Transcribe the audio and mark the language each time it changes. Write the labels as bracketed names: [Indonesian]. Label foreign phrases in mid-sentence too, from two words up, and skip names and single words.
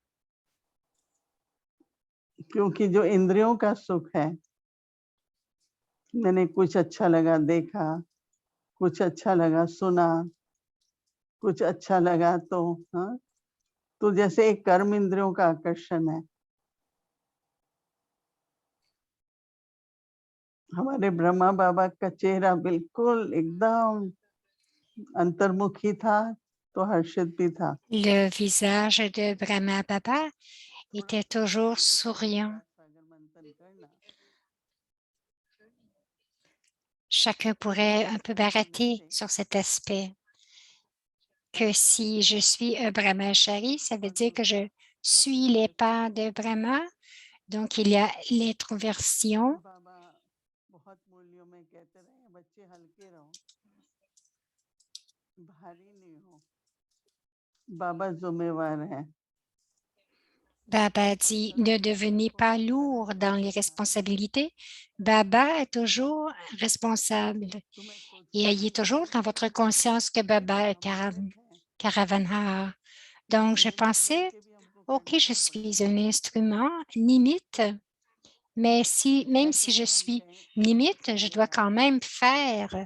[Hindi] क्योंकि जो इंद्रियों का सुख है, मैंने कुछ अच्छा लगा देखा, कुछ अच्छा लगा सुना, कुछ अच्छा लगा तो हाँ, तो जैसे एक कर्म इंद्रियों का आकर्षण है। हमारे ब्रह्मा बाबा का चेहरा बिल्कुल एकदम अंतर्मुखी था, तो हर्षित भी था। [French] Le visage de Brahma Baba était toujours souriant. Chacun pourrait un peu barater sur cet aspect, que si je suis un brahmachari, ça veut dire que je suis les pas de Brahma. Donc, il y a l'introversion. [Hindi] बाबा बहुत मूल्यों में कहते रहे बच्चे हल्के रहो, भारी नहीं हो, बाबा जिम्मेवार है। [French] Baba dit, ne devenez pas lourd dans les responsabilités. Baba est toujours responsable. Et ayez toujours dans votre conscience que Baba est Karavanhar. Donc, je pensais, OK, je suis un instrument, limite, mais même si je suis limite, je dois quand même faire.